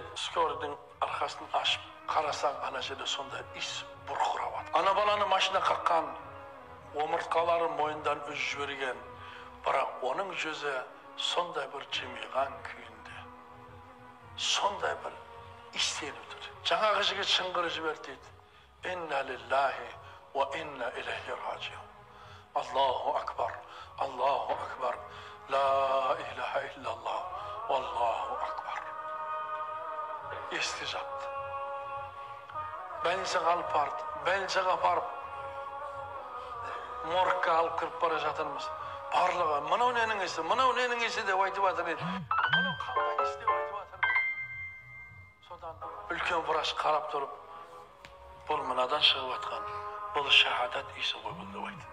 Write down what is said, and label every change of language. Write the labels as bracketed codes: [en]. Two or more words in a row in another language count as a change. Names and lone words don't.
[kk] Скорыйдың арқасын ашып қарасаң, ана жерде сондай иіс бұрқырап жатыр. Ана баланы машина қаққан, омыртқалары мойындан үзіп жіберген, бірақ оның жүзі сондай бір жымиған күйінде, сондай бір иістеніп тұр. Жаңағы жігіт шыңғырып жіберді дейді. [ar] إنا لله وإنا إليه راجعون. الله أكبر، الله أكبر، لا إله إلا الله، الله أكبر. [kk] Ести жатты. Больницаға алып барды, больницаға барып, моргқа алып кіріп бара жатырмыз. Барлығы, мынау ненің есі, мынау ненің есі деп айтып жатыр еді. Мынау қандай есі деп айтып жатыр. Содан үлкен врач қарап тұрып, бұл мынадан шығып жатқан, бұл шахадат иісі ғой бұл деп айтты.